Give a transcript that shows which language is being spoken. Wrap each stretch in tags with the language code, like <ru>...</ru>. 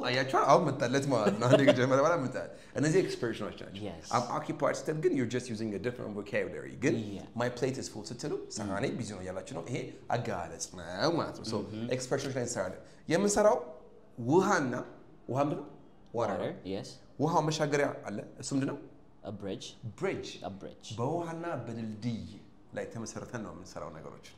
<am>አያችሁ አሁን መጣለት ማለት ነው። አንዴ ከጀመረ በኋላ መጣ። እነዚህ ኤክስፕሬሽኖች ናቸው።</am> <en>Yes. I'm occupied</en> <am>ስትል ግን</am> <en>you're just using a different vocabulary.</en> <am>ግን</am> <en>my plate is full</en> <am>ስትሉ ሳኔ ቢዚ ነው ያላችሁ ነው። ይሄ አጋለጽ ነው ማለት ነው። So ኤክስፕሬሽኖች ላይ እንሰራለን። የምንሰራው ውሃና ውሃ ምንድን ነው?</am> <en>Water. Yes.</en> <am>ውሃው መሻገሪያ አለ። እሱ ምንድን ነው?</am> <en>A bridge. Bridge. A bridge.</en> <am>በውሃና በድልድይ ላይ ተመሰረተን ነው የምንሰራው ነገሮች።</am>